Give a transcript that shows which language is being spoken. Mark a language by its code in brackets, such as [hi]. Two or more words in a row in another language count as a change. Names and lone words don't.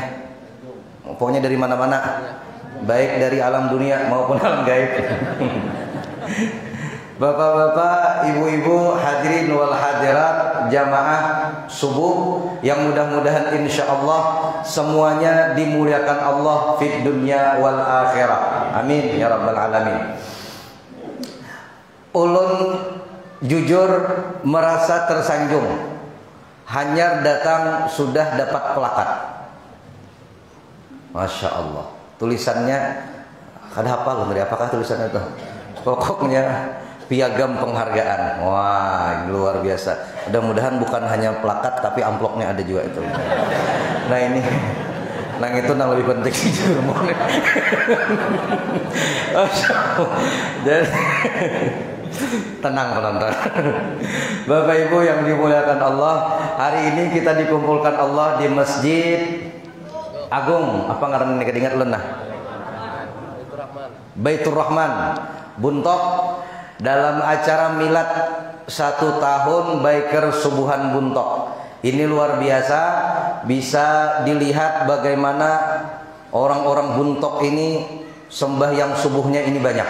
[id] Pokoknya dari mana-mana, baik dari alam dunia maupun alam gaib. Bapak-bapak, ibu-ibu, [ar] حاضرين والحاضرات, [id] jamaah subuh yang mudah-mudahan [ar] إن شاء الله [id] semuanya dimuliakan Allah [ar] في الدنيا والآخرة. آمين يا رب العالمين. [bjn] Ulun jujur merasa tersanjung. Hanyar datang sudah dapat plakat. [ar] ما شاء الله. [id] Tulisannya ada apa loh? Apakah tulisannya itu? Pokoknya piagam penghargaan. Wah, luar biasa. Mudah-mudahan bukan hanya plakat tapi amplopnya ada juga itu. [bjn] Nah ini, nang itu nang lebih penting sih jurumnya. [id] Jadi tenang penonton. Bapak Ibu yang dimuliakan Allah, hari ini kita dikumpulkan Allah di Masjid Agung. [bjn] Apa ngaranna ingat ulun nah? Baitur Rahman, Buntok, dalam acara milad 1 tahun Biker Subuhan Buntok. [id] Ini luar biasa, bisa dilihat bagaimana orang-orang Buntok ini sembahyang subuhnya ini banyak.